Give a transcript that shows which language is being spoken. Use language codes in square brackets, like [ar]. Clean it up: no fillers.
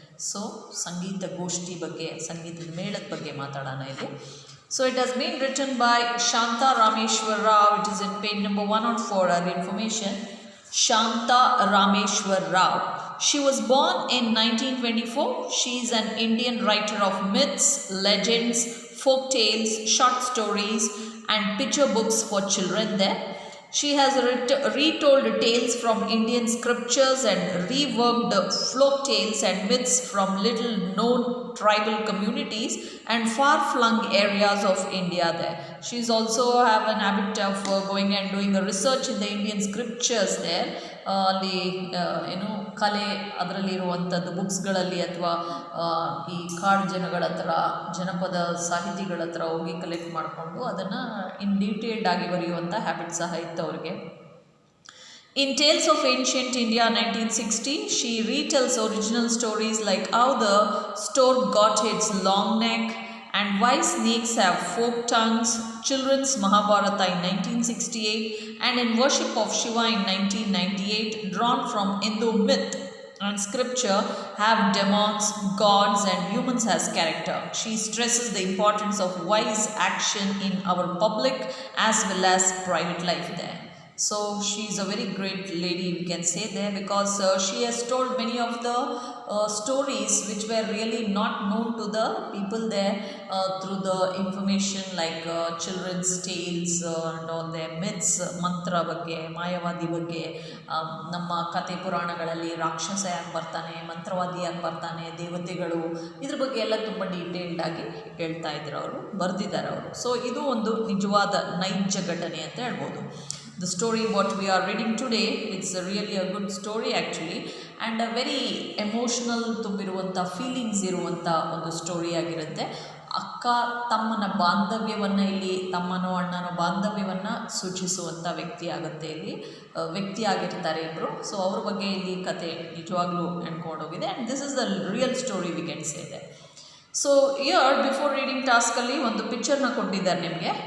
[kn] So ಸಂಗೀತ ಗೋಷ್ಠಿ ಬಗ್ಗೆ, ಸಂಗೀತದ ಮೇಳದ ಬಗ್ಗೆ ಮಾತಾಡೋಣ ಇಲ್ಲಿ. [en] So it has been written by Shanta Rameshwar Rao. It is in page number 104, our information. Shanta Rameshwar Rao. She was born in 1924. She is an Indian writer of myths, legends, folk tales, short stories and picture books for children there. She has retold tales from Indian scriptures and reworked folk tales and myths from little known tribal communities and far-flung areas of India there. She is also have an habit of going and doing a research in the Indian scriptures there. [kn] ಅಲ್ಲಿ ಕಲೆ ಅದರಲ್ಲಿರುವಂಥದ್ದು ಬುಕ್ಸ್ಗಳಲ್ಲಿ ಅಥವಾ ಈ ಕಾಡು ಜನಗಳ ಹತ್ರ, ಜನಪದ ಸಾಹಿತಿಗಳ ಹತ್ರ ಹೋಗಿ ಕಲೆಕ್ಟ್ ಮಾಡಿಕೊಂಡು ಅದನ್ನು ಇನ್ ಡೀಟೇಲ್ಡ್ ಆಗಿ ಬರೆಯುವಂಥ ಹ್ಯಾಬಿಟ್ ಸಹ ಇತ್ತು ಅವ್ರಿಗೆ. [en] In Tales of Ancient India 1960, she retells original stories like how the stork got its long neck and why snakes have forked tongues, Children's Mahabharata in 1968, and in Worship of Shiva in 1998, drawn from Hindu myth and scripture, have demons, gods and humans as character. She stresses the importance of wise action in our public as well as private life there. So she is a very great lady, we can say there, because she has told many of the stories which were really not known to the people there through the information like children's tales and all their myths, mantra [kn] ಬಗ್ಗೆ, ಮಾಯಾವಾದಿ ಬಗ್ಗೆ, ನಮ್ಮ ಕತೆ ಪುರಾಣಗಳಲ್ಲಿ ರಾಕ್ಷಸ ಯಾಕೆ ಬರ್ತಾನೆ, ಮಂತ್ರವಾದಿ ಯಾಕೆ ಬರ್ತಾನೆ, ದೇವತೆಗಳು, ಇದ್ರ ಬಗ್ಗೆ ಎಲ್ಲ ತುಂಬ ಡೀಟೇಲ್ಡ್ ಆಗಿ ಹೇಳ್ತಾ ಇದ್ರು ಅವರು, ಬರೆದಿದ್ದಾರೆ ಅವರು. ಸೊ ಇದು ಒಂದು ನಿಜವಾದ ನೈಜ ಘಟನೆ ಅಂತ ಹೇಳ್ಬೋದು. [en] The story what we are reading today, it's really a good story actually and a very emotional [kn] ತುಂಬಿರುವಂಥ feelings ಇರುವಂಥ ಒಂದು ಸ್ಟೋರಿ ಆಗಿರುತ್ತೆ. ಅಕ್ಕ ತಮ್ಮನ ಬಾಂಧವ್ಯವನ್ನು ಇಲ್ಲಿ, ತಮ್ಮನೋ ಅಣ್ಣನೋ ಬಾಂಧವ್ಯವನ್ನು ಸೂಚಿಸುವಂಥ ವ್ಯಕ್ತಿ ಆಗುತ್ತೆ ಇಲ್ಲಿ, ವ್ಯಕ್ತಿ ಆಗಿರ್ತಾರೆ ಇಬ್ಬರು. ಸೊ ಅವ್ರ ಬಗ್ಗೆ ಇಲ್ಲಿ ಕತೆ ನಿಜವಾಗ್ಲೂ ಹೋಗಿದೆ [en] And this is the real story we can say that. [kn] So here before reading ಟಾಸ್ಕಲ್ಲಿ ಒಂದು ಪಿಕ್ಚರ್ನ ಕೊಟ್ಟಿದ್ದಾರೆ ನಿಮಗೆ.